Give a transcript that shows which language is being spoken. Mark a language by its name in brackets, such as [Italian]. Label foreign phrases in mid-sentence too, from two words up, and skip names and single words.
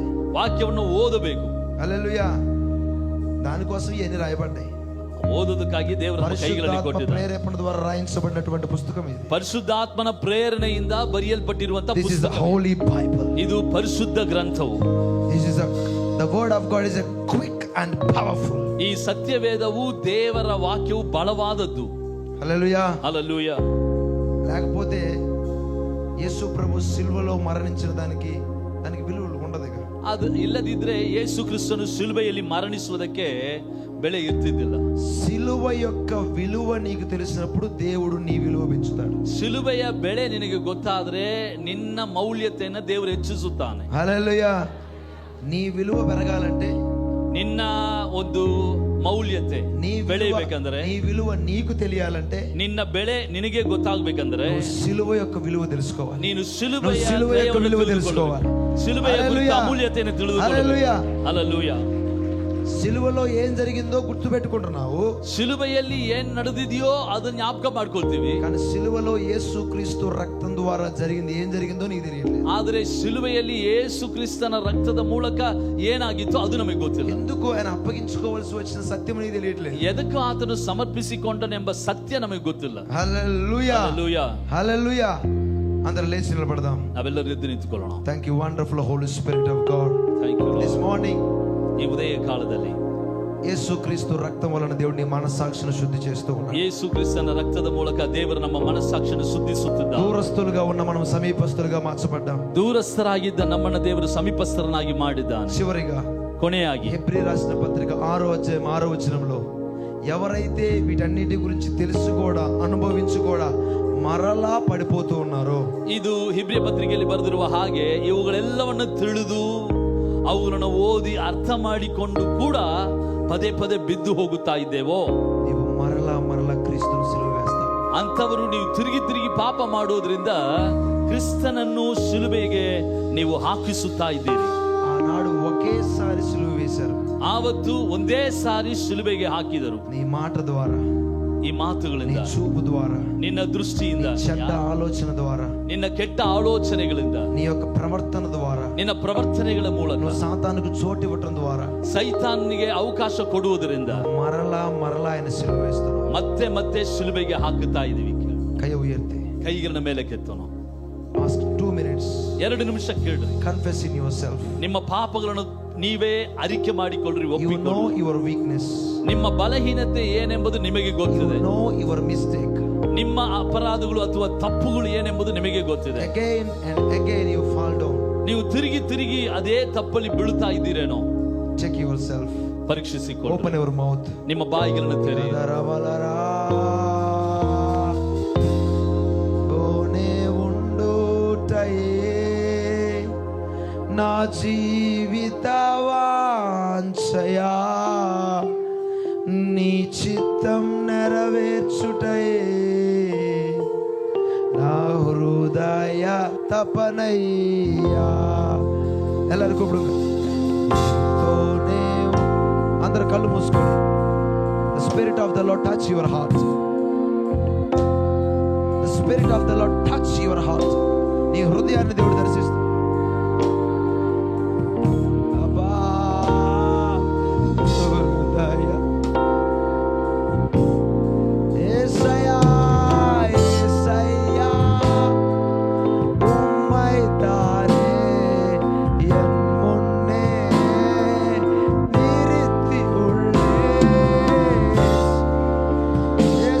[Kannada] ವಾಕ್ಯವನ್ನು ಓದಬೇಕು. [Telugu] హల్లెలూయా. దానికోసం ఇవన్నీ రాయబడ్డాయి. [Kannada] ಓದೋದಕ್ಕಾಗಿ ದೇವರ ಕೈಗಳಲ್ಲಿ [Telugu] పరిశుద్ధాత్మ [Kannada] ಕೊಟ್ಟಿದ್ದಾರೆ. [Telugu] ప్రేరేపణ ద్వారా రాయించబడినటువంటి పుస్తకం ఇది. [Kannada] ಪರಿಶುದ್ಧಾತ್ಮನ ಪ್ರೇರಣೆಯಿಂದ ಬರೆಯಲ್ಪಟ್ಟಿರುವಂತಹ [English] This is the [Kannada] ಪುಸ್ತಕ. [English] holy Bible. [Kannada] ಇದು ಪರಿಶುದ್ಧ ಗ್ರಂಥವು. [English] This is the word of God is a quick and powerful. [Kannada] ಈ ಸತ್ಯವೇದವು ದೇವರ ವಾಕ್ಯವು ಬಲವಾದದ್ದು. [Telugu] హల్లెలూయా. [Kannada] ಹಲ್ಲೆಲೂಯಾ. [Telugu] లేకపోతే యేసు ప్రభు సిలువలో మరణించిన దానికి విలువ ఉండదు. ఇక [Kannada] ಅದು ಇಲ್ಲದಿದ್ರೆ ಯೇಸು ಕ್ರಿಸ್ತನು ಶಿಲುಬೆಯಲ್ಲಿ ಮರಣಿಸುವುದಕ್ಕೆ ಬೆಲೆ ಇರ್ತಿದ್ದಿಲ್ಲ. [Telugu] సిలువ యొక్క విలువ నీకు తెలిసినప్పుడు దేవుడు నీ విలువ పెంచుతాడు. [Kannada] ಶಿಲುಬೆಯ ಬೆಳೆ ನಿನಗೆ ಗೊತ್ತಾದ್ರೆ ನಿನ್ನ ಮೌಲ್ಯತೆಯನ್ನು ದೇವರು ಹೆಚ್ಚಿಸುತ್ತಾನೆ. [Telugu] హల్లెలూయా. నీ విలువ పెరగాలంటే, [Kannada] ನಿನ್ನ ಒಂದು ಮೌಲ್ಯತೆ ಬೆಳೆಯಬೇಕಂದ್ರೆ, [Telugu] నీ విలువ నీకు తెలియాలంటే, [Kannada] ನಿನ್ನ ಬೆಳೆ ನಿನಗೆ ಗೊತ್ತಾಗಬೇಕಂದ್ರೆ [Telugu] సిలువ యొక్క విలువ తెలుసుకోవాలి. [Kannada] ನೀನು [Telugu] నువ్వు సిలువ యొక్క విలువ తెలుసుకోవాలి. [Kannada] ಶಿಲುಬೆಯ [Telugu] హల్లెలూయా. [Kannada] ಅಮೂಲ್ಯತೆಯನ್ನು [Telugu] హల్లెలూయా. [Kannada] ತಿಳಿದುಕೊಳ್ಳಬೇಕು. ಹಲ್ಲೆಲೂಯಾ. [Telugu] సిలువలో ఏం జరిగిందో గుర్తు పెట్టుకుంటున్నావు, [Kannada] ಶಿಲುಬೆಯಲ್ಲಿ ಏನ್ ನಡೆದಿದೆಯೋ ಅದನ್ನ ಜ್ಞಾಪಕ ಮಾಡ್ಕೊಳ್ತೀವಿ. [Telugu] కానీ సిలువలో యేసు క్రీస్తు రక్తం ద్వారా జరిగింది ఏం జరిగిందో నీకు తెలియలేదు. [Kannada] ಆದರೆ ಶಿಲುಬೆಯಲ್ಲಿ ಯೇಸು ಕ್ರಿಸ್ತನ ರಕ್ತದ ಮೂಲಕ ಏನಾಗಿತ್ತು ಅದು ನಮಗೆ ಗೊತ್ತಿಲ್ಲ. [Telugu] ఎందుకు ఆయన అప్పగించుకోవాల్సి వచ్చిన సత్యం నీకు తెలియట్లేదు. [Kannada] ಎದಕ್ಕೂ ಆತನು ಸಮರ್ಪಿಸಿಕೊಂಡನೆಂಬ ಸತ್ಯ ನಮಗೆ ಗೊತ್ತಿಲ್ಲ. [Telugu] హల్లెలూయా. [Kannada] ಹಲ್ಲೆಲೂಯಾ. [Telugu] హల్లెలూయా. అందరూ లేచి నిలబడదాం. [Kannada] ನಾವೆಲ್ಲರೂ ಎದ್ದು ನಿಂತುಕೊಳ್ಳೋಣ. [English] thank you wonderful holy spirit of god. thank you this morning [Kannada] ಈ ಉದಯ ಕಾಲದಲ್ಲಿ [Telugu] యేసు క్రీస్తు రక్తం వలన దేవుడి మనస్సాక్షిని శుద్ధి చేస్తూ ఉన్నాడు. [Kannada] ಯೇಸು ಕ್ರಿಸ್ತನ ರಕ್ತದ ಮೂಲಕ ದೇವರು ನಮ್ಮ ಮನಸ್ಸಾಕ್ಷಿಯನ್ನು ಶುದ್ಧಿಸುತ್ತಿದ್ದಾನೆ. [Telugu] దూరస్తులుగా ఉన్న మనం సమీపస్తులుగా మార్చబడ్డాం. [Kannada] ದೂರಸ್ಥರಾಗಿದ್ದ ನಮ್ಮನ್ನ ದೇವರು ಸಮೀಪಸ್ಥರನ್ನಾಗಿ ಮಾಡಿದ್ದಾನೆ. [Telugu] చివరిగా [Kannada] ಕೊನೆಯಾಗಿ [Telugu] హెబ్రీ రాసిన పత్రిక 6వ అధ్యాయం 6వ వచనంలో ఎవరైతే వీటన్నిటి గురించి తెలుసు కూడా అనుభవించి కూడా మరలా పడిపోతూ ఉన్నారో, [Kannada] ಇದು ಹಿಬ್ರಿಯ ಪತ್ರಿಕೆಯಲ್ಲಿ ಬರೆದಿರುವ ಹಾಗೆ ಇವುಗಳೆಲ್ಲವನ್ನು ತಿಳಿದು ಅವುಗಳನ್ನು ಓದಿ ಅರ್ಥ ಮಾಡಿಕೊಂಡು ಕೂಡ ಪದೇ ಪದೇ ಬಿದ್ದು ಹೋಗುತ್ತಾ ಇದ್ದೇವೋ, [Telugu] నీవు మరలా క్రీస్తుని సిలువ వేస్తావు. [Kannada] ಅಂಥವರು ನೀವು ತಿರುಗಿ ತಿರುಗಿ ಪಾಪ ಮಾಡೋದ್ರಿಂದ ಕ್ರಿಸ್ತನನ್ನು ಶಿಲುಬೆಗೆ ನೀವು ಹಾಕಿಸುತ್ತಾ ಇದ್ದೀರಿ. [Telugu] ఆనాడు ఒకేసారి సిలువ వేశారు, [Kannada] ಆವತ್ತು ಒಂದೇ ಸಾರಿ ಶಿಲುಬೆಗೆ ಹಾಕಿದರು. [Telugu] నీ మాట ద్వారా, [Kannada] ಈ [Telugu] నీ [Kannada] ಮಾತುಗಳಿಂದ, [Telugu] చూపు ద్వారా, [Kannada] ನಿನ್ನ ದೃಷ್ಟಿಯಿಂದ, [Telugu] చెడ్డ ఆలోచన ద్వారా, [Kannada] ನಿನ್ನ ಕೆಟ್ಟ ಆಲೋಚನೆಗಳಿಂದ, [Telugu] నీ యొక్క ప్రవర్తన ద్వారా, [Kannada] ನಿನ್ನ ಪ್ರವರ್ತನೆಗಳ ಮೂಲಕ, [Telugu] నువ్వు సాతానుకు చోటు ఇవ్వటం ద్వారా [Kannada] ಸೈತಾನಿಗೆ ಅವಕಾಶ ಕೊಡುವುದರಿಂದ [Telugu] మరలా ఆయన సిలువ వేస్తున్నావు. [Kannada] ಮತ್ತೆ ಮತ್ತೆ ಶಿಲುಬೆಗೆ ಹಾಕುತ್ತಾ ಇದೀವಿ. [Tamil] கை உயர்த்தே [Kannada] ಕೈಗಳನ್ನ ಮೇಲೆ ಕೆತ್ತೋಣ. [English] ask 2 minutes, [Kannada] 2 ನಿಮಿಷ ಕೇಳ್ರಿ. [English] confess in yourself. [Kannada] ನಿಮ್ಮ ಪಾಪಗಳನ್ನು ನೀವೇ ಅರಿಕೆ ಮಾಡಿಕೊಳ್ಳ್ರಿ, [English] You know [Kannada] ಒಪ್ಪಿಕೊಳ್ಳಿ. [English] your weakness, [Kannada] ನಿಮ್ಮ ಬಲಹೀನತೆ ಏನೆಂಬುದು ನಿಮಗೆ [English] you [Kannada] ಗೊತ್ತಿದೆ. [English] know your mistake. [Kannada] ನಿಮ್ಮ ಅಪರಾಧಗಳು ಅಥವಾ ತಪ್ಪುಗಳು ಏನೆಂಬುದು ನಿಮಗೆ ಗೊತ್ತಿದೆ. [English] Again and again you fall down. [Kannada] ನೀವು ತಿರುಗಿ ತಿರುಗಿ ಅದೇ ತಪ್ಪಲ್ಲಿ ಬೀಳುತ್ತಾ ಇದ್ದೀರೇನೋ, [English] Check yourself. [Kannada] ಪರೀಕ್ಷಿಸಿಕೊಳ್ಳಿ. [English] Open your mouth. [Kannada] ನಿಮ್ಮ ಬಾಯಿಗಳನ್ನು ತೆರೆಯಿರಿ. [Telugu] ఓనే ఉండుటయే నా జీవిత వాంఛయా, నీ చిత్తం నెరవేర్చుటయే నా హృదయ తపనయ్యా. [Kannada] ಎಲ್ಲರೂ ಕೂப்பிಡು. [Telugu] అందరు కళ్ళు మూసుకోండి. [English] The spirit of the Lord touch your heart. The spirit of the Lord touch your heart. [Telugu] నీ హృదయాన్ని దేవుడు దర్శిస్తాడు. అబ్బా హృదయ యేసయ్యా యేసయ్యా [Tamil] உம்மைத்தானே என் முன்னே நிறுத்தி உள்ளே